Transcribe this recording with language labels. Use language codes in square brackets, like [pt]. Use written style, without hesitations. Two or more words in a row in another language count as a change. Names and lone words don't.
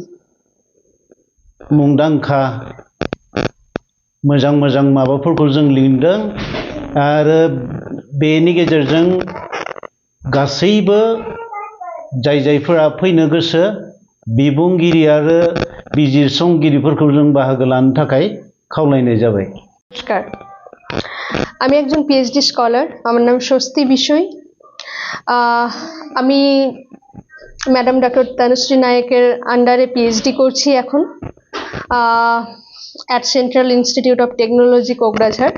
[brx] मुंदांखा मोजां मोजां माबाफोरखौ जों लिरदों आरो बेनि गेजेरजों गासैबो जायफोरा फैनो गोसो बिबुंगिरि आरो बिजिरसंगिरिफोरखौ जों बाहागो लानो थाखाय खावलायनाय जाबाय। [bn] नमस्कार, আমি একজন পিএইচডি স্কলার, আমার নাম স্বস্তি বিষয়। আমি ম্যাডাম ডক্টর তনুশ্রী নায়কের আন্ডারে পিএইচডি করছি এখন অ্যাট সেন্ট্রাল ইনস্টিটিউট অফ টেকনোলজি কোকরাঝাড়।